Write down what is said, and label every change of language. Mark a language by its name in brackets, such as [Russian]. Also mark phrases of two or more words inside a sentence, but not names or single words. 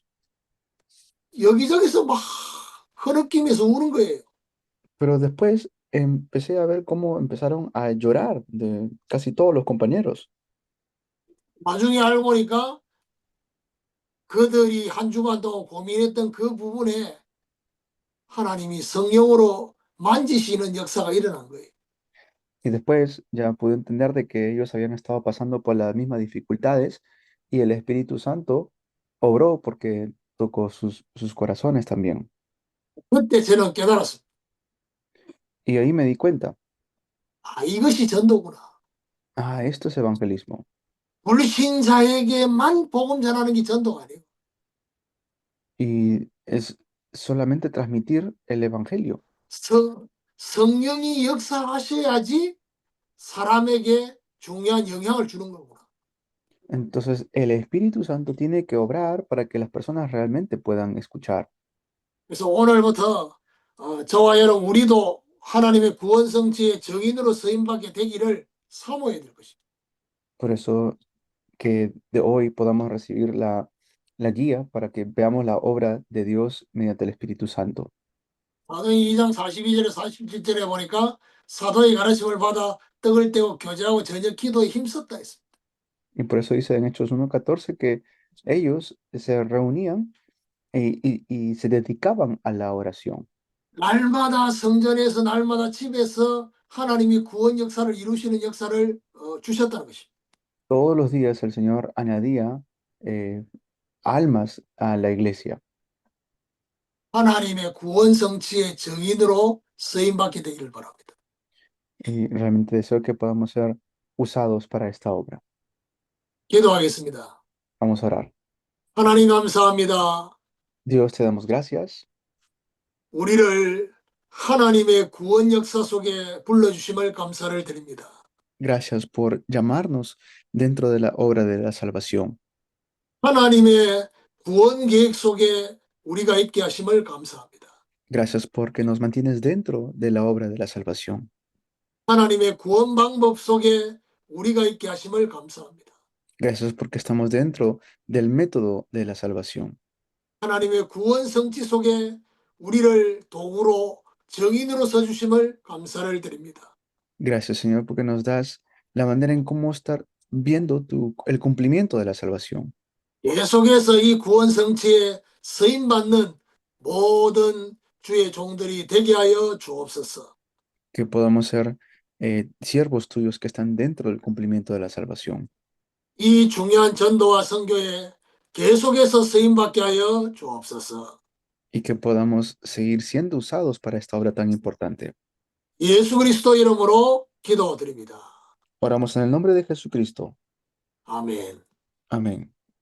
[Korean] 여기저기서 막 흐느끼면서 우는 거예요. [Spanish] Pero después empecé a ver cómo empezaron a llorar de casi todos los compañeros. [Korean] 나중에 알고 보니까 그들이 한 주간 동안 고민했던 그 부분에 하나님이 성령으로 만지시는 역사가 일어난 거예요. [Spanish] Y después ya pude entender de que ellos habían estado pasando por las mismas dificultades y el Espíritu Santo obró porque tocó sus corazones también. [Korean] 그때 저는 깨달았습니다. [Spanish] Y ahí me di cuenta, [Korean] 아, 이것이 전도구나. [Spanish] esto es evangelismo. [Korean] 불신자에게만 복음 전하는 게 전도가 아니에요. [Spanish] Y es solamente transmitir el evangelio. [Korean] 성령이 역사하셔야지 사람에게 중요한 영향을 주는 거구나. [Spanish] Entonces, el Espíritu Santo tiene que obrar para que las personas realmente puedan escuchar. [Korean] 그래서 오늘부터 저와 여러분 우리도 하나님의 구원 성취의 증인으로 쓰임받게 되기를 사모해야 될 것입니다. [Spanish] Por eso que de hoy podamos recibir la guía para que veamos la obra de Dios mediante el Espíritu Santo. [Korean] 사도행 2장 42절에 47절에 보니까 사도의 가르침을 받아 떡을 떼고 교제하고 저녁 기도에 힘썼다 했습니다. [Spanish] Y por eso dice en Hechos 1:14 que ellos se reunían y se dedicaban a la oración. [Korean] 날마다 성전에서 날마다 집에서 하나님이 구원 역사를 이루시는 역사를 주셨다는 것입니다. [Spanish] Todos los días el Señor añadía almas a la iglesia. [Korean] 하나님의 구원 성취의 증인으로 쓰임받게 되기를 바랍니다. [Spanish] Y realmente deseo que podamos ser usados para esta obra. [Korean] 기도하겠습니다. [Spanish] Vamos a orar. [Korean] 하나님 감사합니다. [Spanish] Dios, te damos gracias. [Korean] 우리를 하나님의 구원 역사 속에 불러주심을 감사를 드립니다. [Spanish] Gracias por llamarnos dentro de la obra de la salvación. [Korean] 하나님의 구원 계획 속에 우리가 있게 하심을 감사합니다. [Spanish] Gracias porque nos mantienes dentro de la obra de la salvación. [Korean] 하나님의 구원 방법 속에 우리가 있게 하심을 감사합니다. [Spanish] Gracias porque estamos dentro del método de la salvación. [Korean] 하나님의 구원 성취 속에 우리를 도구로 증인으로 써주심을 감사를 드립니다. [Spanish] Gracias, Señor, porque nos das la manera en cómo estar viendo el cumplimiento de la salvación. [Korean] 계속해서 이 구원 성취에 쓰임받는 모든 주의 종들이 되게 하여 주옵소서. [Spanish] Que podamos ser siervos tuyos que están dentro del cumplimiento de la salvación. [Korean] 이 중요한 전도와 선교에 계속해서 쓰임받게 하여 주옵소서. [Spanish] Y que podamos seguir siendo usados para esta obra tan importante. [Korean] 예수 그리스도 이름으로 기도드립니다. [Spanish] Oramos en el nombre de Jesucristo. [Korean] 아멘. [Spanish] Amén.